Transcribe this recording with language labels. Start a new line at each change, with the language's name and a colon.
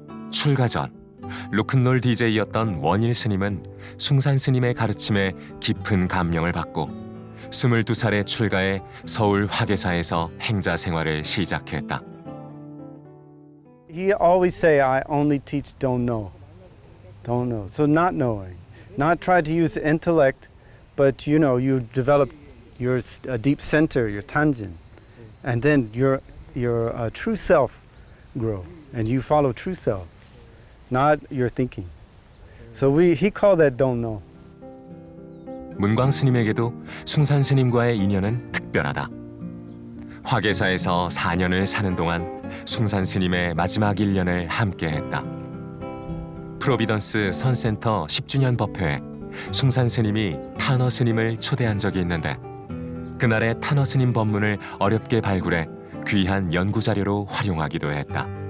Korean: 출가 전 로큰롤 DJ였던 원일 스님은 숭산 스님의 가르침에 깊은 감명을 받고 22살에 출가해 서울 화계사에서 행자 생활을 시작했다.
English: He always say, I only teach don't know. Don't know. So not knowing. Not try to use the intellect, but you develop your deep center, your tanjin. And then your true self grow. And you follow true self, not your thinking. So he called that don't know.
Korean: 문광 스님에게도 숭산 스님과의 인연은 특별하다. 화계사에서 4년을 사는 동안 숭산 스님의 마지막 1년을 함께했다. 프로비던스 선센터 10주년 법회에 숭산 스님이 타너 스님을 초대한 적이 있는데 그날의 타너 스님 법문을 어렵게 발굴해 귀한 연구 자료로 활용하기도 했다.